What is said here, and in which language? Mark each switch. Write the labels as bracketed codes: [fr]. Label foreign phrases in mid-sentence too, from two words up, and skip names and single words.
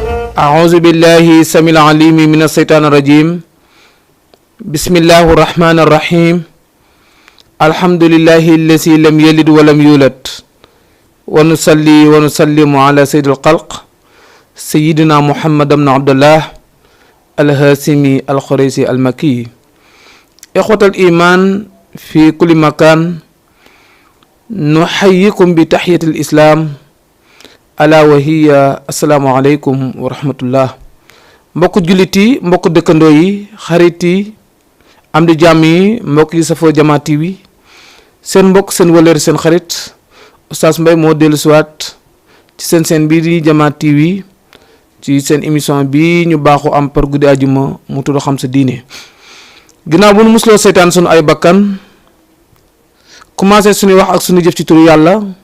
[ar] أعوذ بالله السميع العليم من الشيطان الرجيم بسم الله الرحمن الرحيم الحمد لله الذي لم يلد ولم يولد ونصلي ونسلم على سيد الخلق سيدنا محمد بن عبد الله الهاشمي القريشي المكي إخوة الإيمان في كل مكان نحييكم بتحية الإسلام ألا وهي السلام عليكم ورحمة الله [wo] mbokk jullit yi mbokk dëkkandoo yi xarit yi am di jàmm yi mbokk yi safoo Jama TV seen mbokk seen wëlër seen xarit Oustaz Mbaye moo dellu siwaat ci seen bii di Jama TV ci seen émission bi ñu baaxu am par guddi àjjuma mu tudd xam sa diine ginnaaw bu nu musloo seytaan sunu ay bakkan commencé suñuy wax ak suñu jëf ci turu yàlla